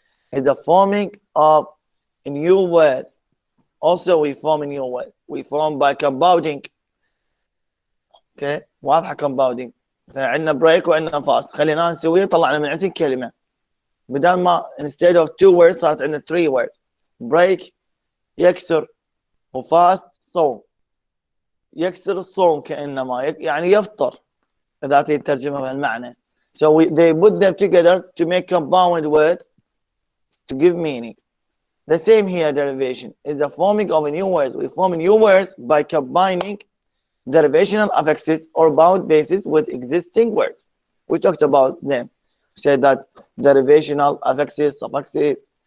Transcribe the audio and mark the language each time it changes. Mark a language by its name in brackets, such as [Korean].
[English] It's the forming of new words. Also, we form a new word. We form by compounding. Okay, واضحة compounding. [Arabic] عندنا break وعندنا fast. خلينا نسويه طلعنا من عندنا كلمة. بدل ما [English] instead of two words [Arabic] صارت عندنا [English] three words. [Arabic] Break يكسر وfast صوم. يكسر الصوم كأنما يعني يفطر إذا تترجمها بهالمعنى. [English] So they put them together to make compound word to give meaning. The same here, derivation is the forming of a new word. We form new words by combining derivational affixes or bound bases with existing words. We talked about them. We said that derivational affixes, suffixes.